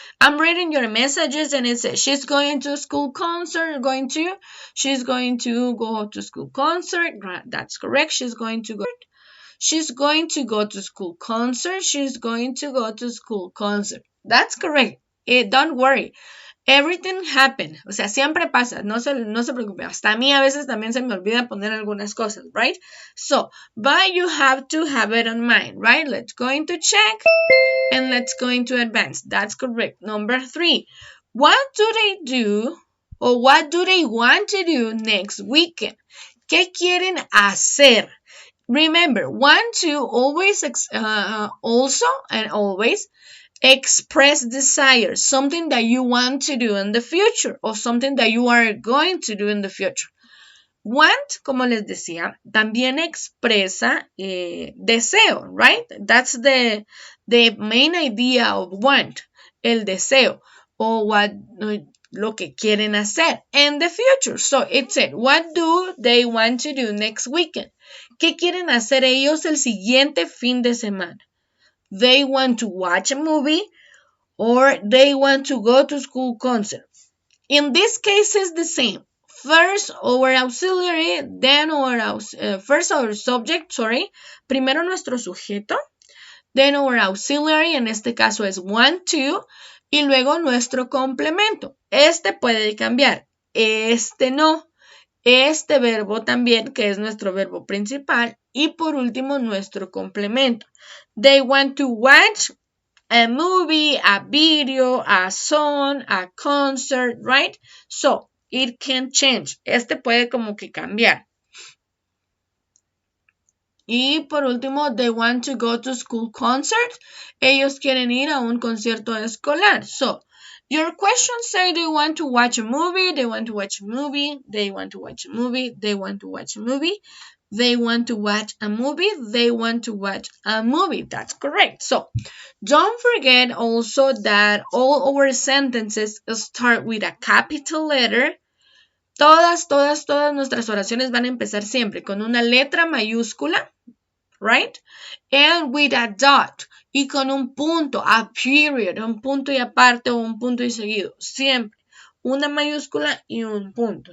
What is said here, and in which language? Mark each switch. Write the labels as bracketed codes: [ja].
[en] I'm reading your messages and it says she's going to school concert, she's going to go to school concert. Right, that's correct. She's going to go to school concert. She's going to go to school concert. That's correct. Don't worry. Everything happened. [es] O sea, siempre pasa. No se preocupe. Hasta a mí a veces también se me olvida poner algunas cosas, [en] right? So, but you have to have it on mind, right? Let's go into check and let's go into advance. That's correct. Number 3. What do they do or what do they want to do next weekend? [es] ¿Qué quieren hacer? [en] Remember, want to always, also and always express desire, something that you want to do in the future or something that you are going to do in the future. [es] Want, como les decía, también expresa deseo, [en] right? That's the main idea of want, [es] el deseo, [en] o what, [es] lo que quieren hacer [en] in the future. So it said, what do they want to do next weekend? [es] ¿Qué quieren hacer ellos el siguiente fin de semana? [en] They want to watch a movie or they want to go to school concert. In this case, it's the same. First our auxiliary, then first our subject, [es] primero nuestro sujeto, [en] then our auxiliary, [es] en este caso es [en] want to, y luego nuestro complemento. [es] Este puede cambiar, este no. Este verbo también, que es nuestro verbo principal, y por último nuestro complemento. [en] They want to watch a movie, a video, a song, a concert, right? So, it can change. [es] Este puede como que cambiar. Y por último, [en] they want to go to school concert. [es] Ellos quieren ir a un concierto escolar. [en] So, your questions say they want to watch a movie, they want to watch a movie, they want to watch a movie, they want to watch a movie, they want to watch a movie, they want to watch a movie. That's correct. So, don't forget also that all our sentences start with a capital letter. [es] Todas nuestras oraciones van a empezar siempre con una letra mayúscula, [en] right? And with a dot. [es] Y con un punto, [en] a period, [es] un punto y aparte o un punto y seguido. Siempre una mayúscula y un punto.